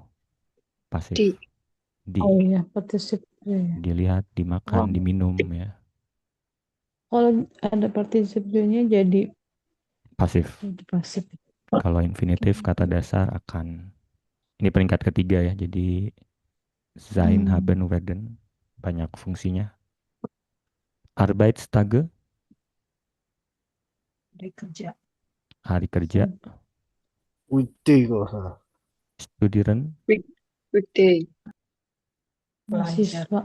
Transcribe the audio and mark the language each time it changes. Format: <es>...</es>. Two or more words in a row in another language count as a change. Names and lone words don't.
<id>Di. pasif. Di, oh iya, particip ya. dilihat, dimakan, Oh. diminum ya. Kalau ada partisipnya jadi Pasif. pasif. Kalau infinitif kata dasar akan. Ini peringkat ketiga ya. Jadi</id> <de>sein, haben, werden</de> <id>banyak fungsinya. Arbeitstage, Hari kerja. hari kerja. Weekday kalau nggak salah. Studieren, Weekday. Belajar. Mahasiswa.</id>